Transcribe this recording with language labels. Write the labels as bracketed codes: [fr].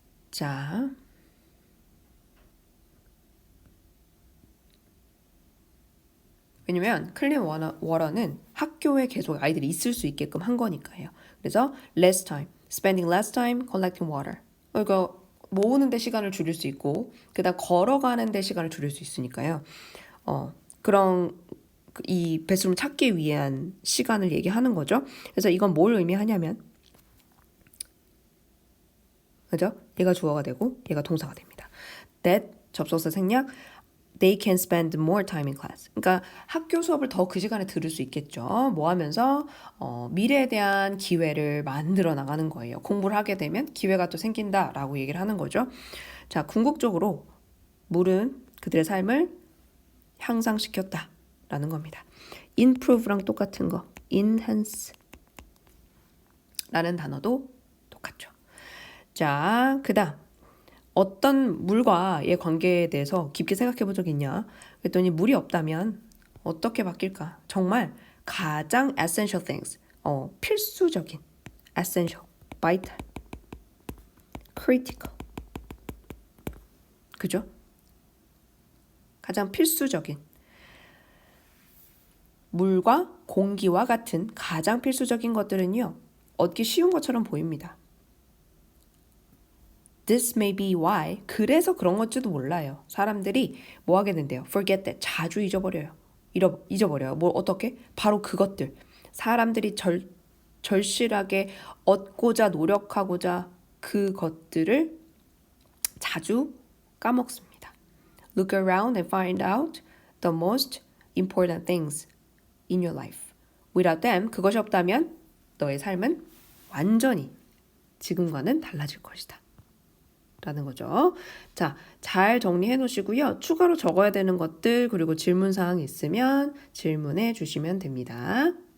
[ko] 자, 왜냐면 클린 워터는 학교에 계속 아이들이 있을 수 있게끔 한 거니까요. [en] 그래서 less time, spending less time collecting water. [ko] 그러니까 모으는 데 시간을 줄일 수 있고 그다음 걸어가는 데 시간을 줄일 수 있으니까요. 그런 이 배수를 찾기 위한 시간을 얘기하는 거죠. 그래서 이건 뭘 의미하냐면 그죠? 얘가 주어가 되고 얘가 동사가 됩니다. [en] That [ko] 접속사 생략 [en] They can spend more time in class. [ko] 그러니까 학교 수업을 더 그 시간에 들을 수 있겠죠. 뭐 하면서 미래에 대한 기회를 만들어 나가는 거예요. 공부를 하게 되면 기회가 또 생긴다라고 얘기를 하는 거죠. 자, 궁극적으로 물은 그들의 삶을 향상시켰다라는 겁니다. improve랑 똑같은 거, enhance 라는 단어도 똑같죠. 자, 그다음 어떤 물과의 관계에 대해서 깊게 생각해 본 적 있냐? 그랬더니 물이 없다면 어떻게 바뀔까? 정말 가장 [en] essential things, [ko] 필수적인, essential, vital, critical, 그죠? 가장 필수적인 물과 공기와 같은 가장 필수적인 것들은요, 얻기 쉬운 것처럼 보입니다. [en] This may be why. [ko] 그래서 그런 것지도 몰라요. 사람들이 뭐 하게 된대요? [en] Forget that. [ko] 자주 잊어버려요. 잊어버려요. 뭐 어떻게? 바로 그것들. 사람들이 절실하게 얻고자 노력하고자 그것들을 자주 까먹습니다. [en] Look around and find out the most important things in your life. Without them, [ko] 그것이 없다면 너의 삶은 완전히 지금과는 달라질 것이다. 라는 거죠. 자, 잘 정리해 놓으시고요. 추가로 적어야 되는 것들 그리고 질문 사항이 있으면 질문해 주시면 됩니다.